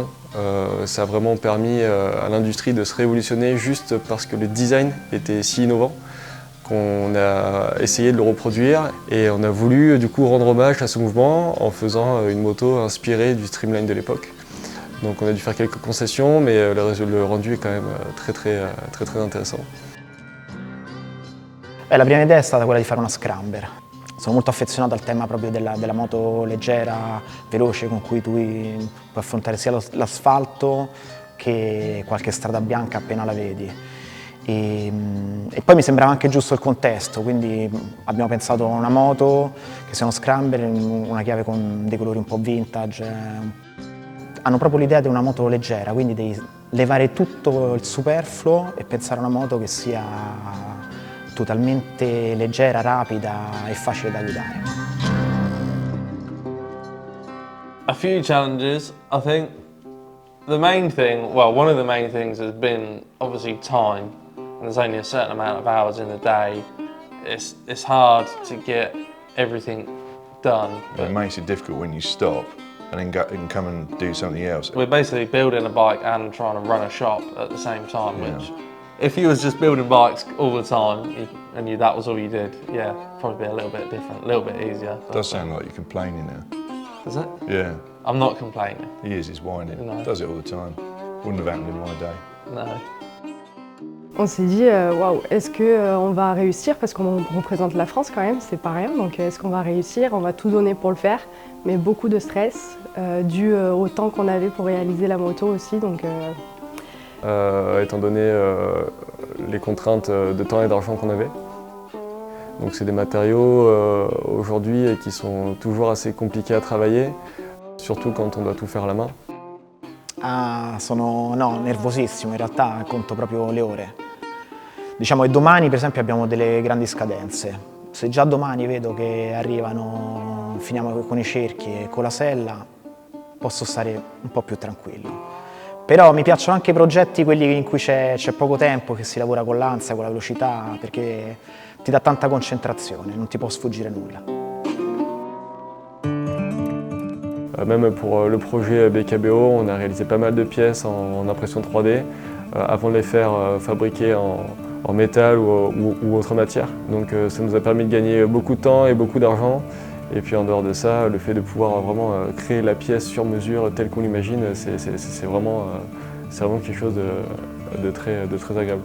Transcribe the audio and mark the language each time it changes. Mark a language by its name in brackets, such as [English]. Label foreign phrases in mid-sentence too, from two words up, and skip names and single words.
[French] Ça a vraiment permis à l'industrie de se révolutionner juste parce que le design était si innovant qu'on a essayé de le reproduire et on a voulu du coup rendre hommage à ce mouvement en faisant une moto inspirée du Streamline de l'époque. Donc on a dû faire quelques concessions, mais le rendu est quand même très intéressant. [Italian] La prima idea è stata quella di fare una scrambler. Sono molto affezionato al tema proprio della moto leggera, veloce, con cui tu puoi affrontare sia l'asfalto che qualche strada bianca appena la vedi. E poi mi sembrava anche giusto il contesto, quindi abbiamo pensato a una moto che sia uno scrambler, una chiave con dei colori un po' vintage. Hanno proprio l'idea di una moto leggera, quindi devi levare tutto il superfluo e pensare a una moto che sia totalmente leggera, rapida e facile da guidare. [English] A few challenges, I think. The main thing, well, one of the main things has been obviously time, and there's only a certain amount of hours in a day. It's hard to get everything done. It makes it difficult when you stop and then go and come and do something else. We're basically building a bike and trying to run a shop at the same time, which if you was just building bikes all the time and that was all you did, yeah, probably be a little bit different, a little bit easier. It does sound like you're complaining now. Does it? Yeah. I'm not complaining. He is, he's whining. No. Does it all the time. Wouldn't have happened in my day. No. [French] On s'est dit, waouh, est-ce qu'on va réussir? Parce qu'on représente la France quand même, c'est pas rien. Donc est-ce qu'on va réussir? On va tout donner pour le faire, mais beaucoup de stress, dû au temps qu'on avait pour réaliser la moto aussi. Donc, étant donné les contraintes de temps et d'argent qu'on avait. Donc c'est des matériaux aujourd'hui qui sont toujours assez compliqués à travailler, surtout quand on doit tout faire à la main. [Italian] Sono nervosissimo, in realtà conto proprio le ore. Diciamo che domani per esempio abbiamo delle grandi scadenze. Se già domani vedo che arrivano, finiamo con i cerchi e con la sella, posso stare un po' più tranquillo. Però mi piacciono anche i progetti quelli in cui c'è poco tempo, che si lavora con l'ansia, con la velocità, perché ti dà tanta concentrazione, non ti può sfuggire nulla. [French] Même pour le projet BKBO, on a réalisé pas mal de pièces en impression 3D avant de les faire fabriquer en métal ou autre matière. Donc ça nous a permis de gagner beaucoup de temps et beaucoup d'argent. Et puis en dehors de ça, le fait de pouvoir vraiment créer la pièce sur mesure telle qu'on l'imagine, c'est vraiment quelque chose de très agréable.